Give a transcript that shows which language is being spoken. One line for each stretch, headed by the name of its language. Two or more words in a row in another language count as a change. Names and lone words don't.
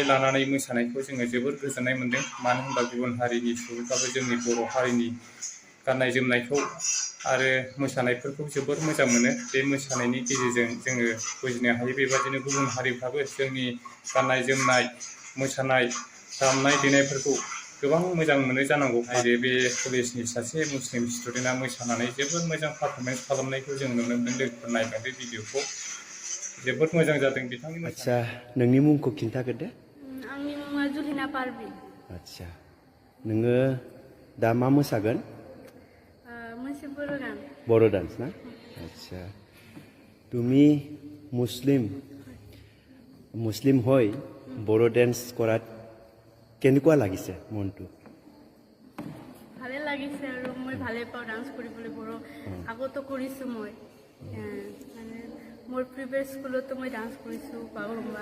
Bodo: लानानै मोसानायखौ जोङो जोबोर गोजोननाय मोन्दों मानो होनबा गुबुन हारिनि सुबुंफ्राबो जोंनि बर' हारिनि गाननाय जोमनायखौ आरो मोसानायफोरखौ जोबोर मोजां मोनो बे मोसानायनि गेजेरजों जोङो बुजिनो हायो बेबादिनो गुबुन हारिफ्राबो जोंनि गाननाय जोमनाय मोसानाय दामनाय देनायफोरखौ गोबां मोजां मोनो जानांगौ आरो बे कलेजनि सासे मुस्लिम स्टुडेन्टआ मोसानानै जोबोर मोजां पारफरमेन्स खालामनायखौ जों नुनो मोन्दों लोगोफोर नायबाय बे भिडिअखौ जोबोद मोजां जादों बिथांनि आच्छा नोंनि मुंखौ खिन्थाग्रोदो आंनि मुङा जुलिना पारभिन आच्छा नोङो दा मा मोसागोन मोनसे बर' गान
Assamese: বড়ো ডান্স না আচ্ছা তুমি মুছলিম হৈ বড়ো ডান্স কৰাত কেনেকুৱা লাগিছে মনটো ভালে লাগিছে আৰু মই ভালে পাওঁ ডান্স কৰিবলৈ বড়ো আগতো কৰিছোঁ মই মানে মোৰ প্ৰিভিয়াছ স্কুলতো মই ডান্স কৰিছোঁ বাগৰুম্বা